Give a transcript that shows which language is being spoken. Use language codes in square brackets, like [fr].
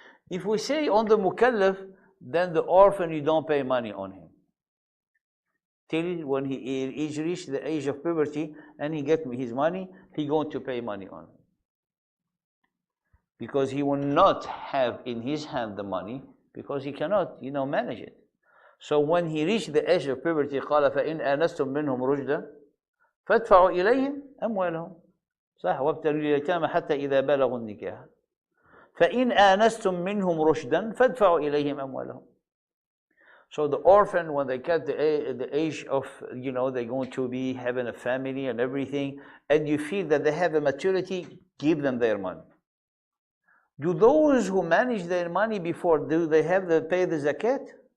[en] If we say on the mukallaf, then the orphan, you don't pay money on him till when he reached the age of puberty and he get his money, he going to pay money on him, because he will not have in his hand the money, because he cannot, manage it. So when he reached the age of puberty, [ar] قال فإن آنستم منهم رشدا فادفعوا إليهم أموالهم صح وابتلوا اليتامى حتى إذا بلغوا النكاح فإن آنستم منهم رشدا فادفعوا إليهم أموالهم. [en] So the orphan, when they get the age of, they're going to be having a family and everything, and you feel that they have a maturity, give them their money. Do those who manage their money before, do they have to pay the zakat?